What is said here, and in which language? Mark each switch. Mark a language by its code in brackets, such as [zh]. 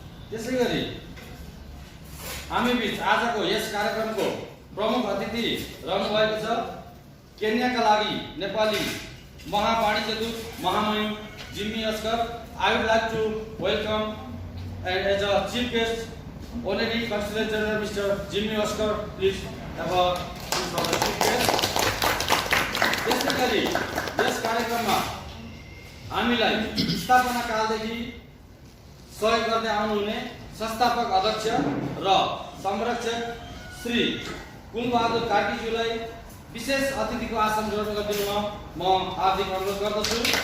[ne] त्यसैगरी हामी बीच आजको यस कार्यक्रमको प्रमुख अतिथि रहनुभएको छ केन्याका लागि नेपाली महावाणिज्य दूत महामहिम Jimmy Oscar. [en] I would like to welcome and as a chief guest Honorary Consul General Mr. Jimmy Oscar, please have a seat for the chief guest. [ne] त्यसैगरी यस कार्यक्रममा हामीलाई स्थापना कालदेखि सहयोग गर्दै आउनुहुने संस्थापक अध्यक्ष र संरक्षक श्री कुमबहादुर कार्कीज्यूलाई विशेष अतिथिको आसन ग्रहण गरिदिनुमा म हार्दिक अनुरोध गर्दछु।